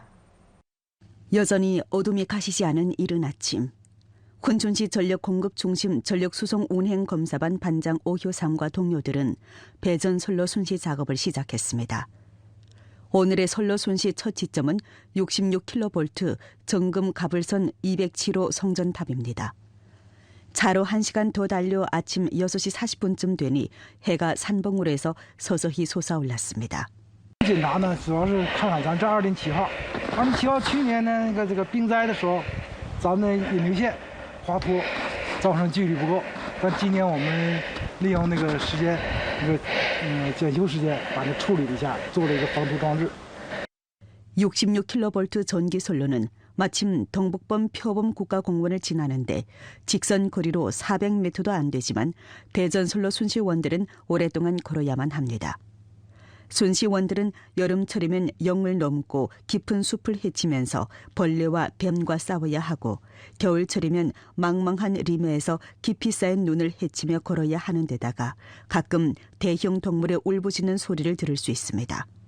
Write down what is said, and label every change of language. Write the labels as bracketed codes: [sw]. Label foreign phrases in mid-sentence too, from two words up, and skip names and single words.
[ko] 여전히 어둠이 가시지 않은 이른 아침, 훈춘시 전력공급중심 전력수송운행검사반 반장 오효삼과 동료들은 배전선로 순시 작업을 시작했습니다. 오늘의 선로 순시 첫 지점은 66kV 정금 가불선 207호 성전탑입니다. 차로 1시간 더 달려 아침 6시 40분쯤 되니 해가 산봉우로 해서 서서히 솟아올랐습니다. [zh] 紧张呢，主要是看看咱这207号，207号去年呢这个冰灾的时候，咱们引流线滑脱，造成纪律不够。但今年我们利用那个时间，检修时间，把它处理了一下，做了一个防脱装置。 [ko] 66kV 전기 선로는 마침 동북범 표범 국가공원을 지나는데 직선 거리로 400m도 안 되지만 배전선로 순시원들은 오랫동안 걸어야만 합니다. 순시원들은 여름철이면 영을 넘고 깊은 숲을 헤치면서 벌레와 뱀과 싸워야 하고 겨울철이면 망망한 리메에서 깊이 쌓인 눈을 헤치며 걸어야 하는 데다가 가끔 대형 동물의 울부짖는 소리를 들을 수 있습니다.